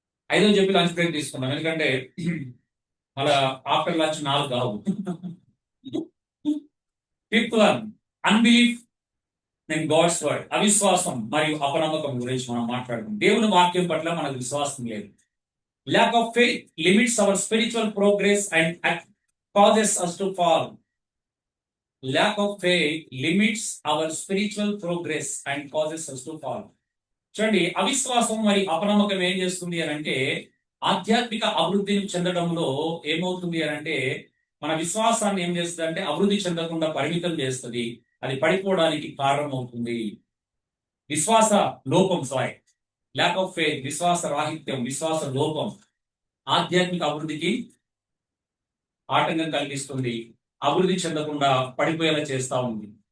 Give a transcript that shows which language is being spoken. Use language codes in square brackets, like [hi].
[te] 5వ చెప్పి lunch break తీసుకున్నాం, ఎందుకంటే మళ్ళా ఆఫ్టర్ లంచ్ 4 కావు. [en] 5th one, unbelief in God's word. [te] అవిశ్వాసం మరియు అపనమ్మకం గురించి మనం మాట్లాడుకుంటాం. దేవుని వాక్యం పట్ల మనకు విశ్వాసం లేదు. [en] Lack of faith limits our spiritual progress and causes us to fall. Lack of faith limits our spiritual progress and causes us to fall. [te] చూడండి, అవిశ్వాసం మరి అపనమ్మకం ఏం చేస్తుంది అని అంటే ఆధ్యాత్మిక అభివృద్ధిని చెందడంలో ఏమవుతుంది అని అంటే మన విశ్వాసాన్ని ఏం చేస్తుంది అంటే అభివృద్ధి చెందకుండా పరిమితం చేస్తుంది, అది పడిపోవడానికి కారణం అవుతుంది. విశ్వాస లోపం, ల్యాక్ ఆఫ్ ఫెయిత్, విశ్వాస రాహిత్యం, విశ్వాస లోపం ఆధ్యాత్మిక అభివృద్ధికి ఆటంకం కలిగిస్తుంది, అభివృద్ధి చెందకుండా పడిపోయేలా చేస్తా ఉంది.